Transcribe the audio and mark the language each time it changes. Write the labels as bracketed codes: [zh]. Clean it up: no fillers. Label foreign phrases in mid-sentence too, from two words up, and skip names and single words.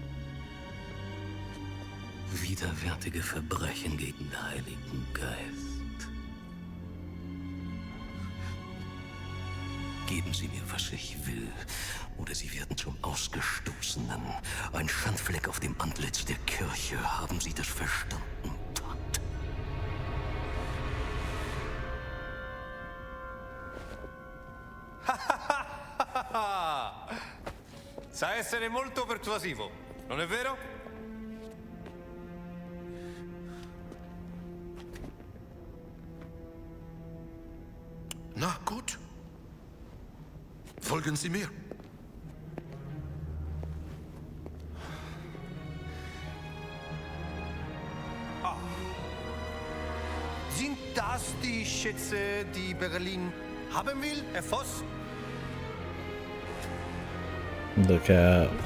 [de] Widerwärtige Verbrechen gegen den Heiligen Geist. Geben Sie mir, was ich will, oder Sie werden zum Ausgestoßenen. Ein Schandfleck auf dem Antlitz der Kirche. Haben Sie das verstanden, Tat? [it] Sa essere molto persuasivo, non è vero? [de] Na gut. Folgen Sie mir. Sind das die Schätze, die Berlin haben will, Herr Voss? [en] The cat.